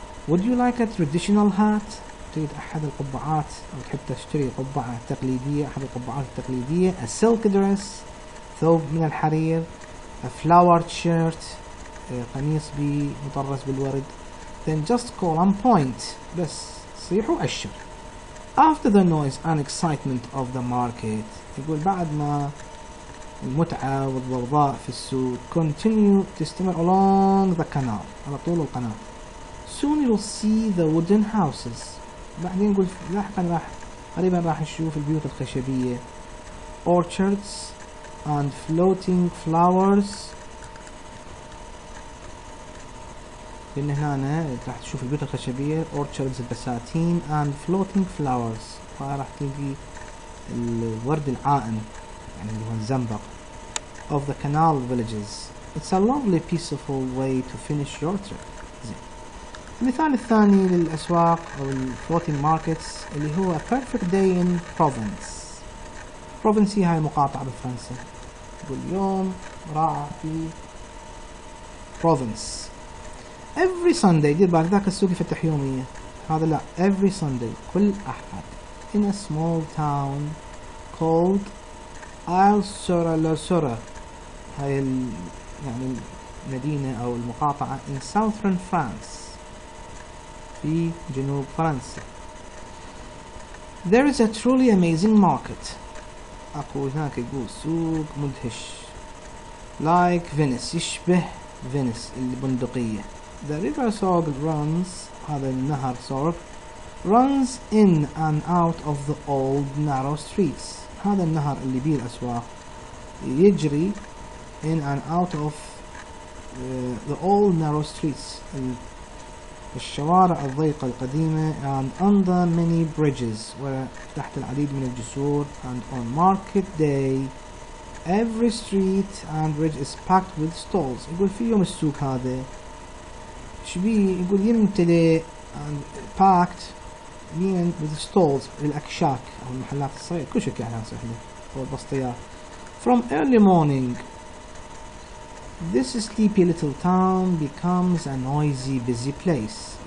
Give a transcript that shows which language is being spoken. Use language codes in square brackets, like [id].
[en] Would you like a traditional hat؟ [ar] تريد أحد القبعات أو تحب تشتري قبعة تقليدية، أحد القبعات التقليدية. [en] A silk dress، [ar] ثوب من الحرير. [en] A flowered shirt، [ar] قميص مطرز بالورد. [en] Then just call and point، [ar] بس صيح وأشر. [en] After the noise and excitement of the market، [ar] يقول بعد ما المتعة والضوضاء في السوق [en] continue [ar] تستمر [en] along the canal، [ar] على طول القناة. [en] Soon you'll see the wooden houses، [ar] بعدين نقول لاحقا قريبا راح نشوف البيوت الخشبية. [en] Orchards and floating flowers [ar] لأن هنا راح تشوف البيوت الخشبية [en] orchards [ar] البساتين [en] and floating flowers، [ar] راح تلقي الورد العائم يعني اللي هو الزنبق [en] of the canal villages. It's a lovely peaceful way to finish your trip. [ar] زين. المثال الثاني للأسواق أو [en] floating markets [ar] اللي هو [en] a perfect day in Provence. [ar] Provence هاي مقاطعة بفرنسا. يقول اليوم راح في Provence. [en] Every Sunday [ar] دير بالك ذاك السوق يفتح يوميا، هذا لا [en] every Sunday [ar] كل أحد [en] in a small town called Al-Qadisiyah، [ar] هاي يعني المدينة أو المقاطعة [en] in southern France [ar] في جنوب فرنسا. [en] There is a truly amazing market. [ar] أقول هناك يقول سوق مدهش [en] like Venice، [ar] يشبه فينيس البندقية. [en] The river Sorg runs، [ar] هذا النهر سورغ [en] runs in and out of the old narrow streets. [ar] هذا النهر اللي بيه الأسواق يجري [en] in and out of the old narrow streets، [ar] الشوارع الضيقة القديمة [en] and under many bridges، [ar] وتحت العديد من الجسور. [en] and on market day every street and bridge is packed with stalls. [ar] يقول في يوم السوق هذا شبيه، يقول يمتلئ [en] and packed with stalls [ar] الأكشاك أو المحلات الصغيرة، كل شيء يعني سهلة أو البسطيات. [en] From early morning this sleepy little town becomes a noisy busy place.